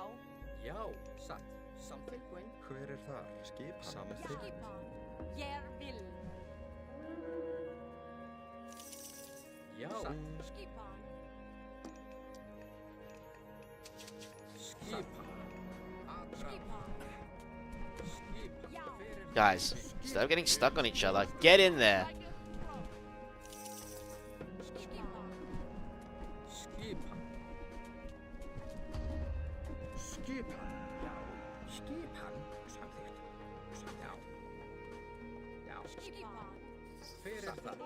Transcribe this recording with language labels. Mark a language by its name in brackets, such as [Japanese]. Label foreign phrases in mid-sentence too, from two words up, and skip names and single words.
[Icelandic] Já. Satt. Samþykkt. Hver þar? Skipan. Samþykkt. Ég vil. Já. Satt. Skipan. Skipan. Skipan. [English] Guys, instead of getting stuck on each other, get in there. [Icelandic] Skipan. Skipan. Já. Skipan. Samþykkt. Já. Já. Skipan. Hver þar?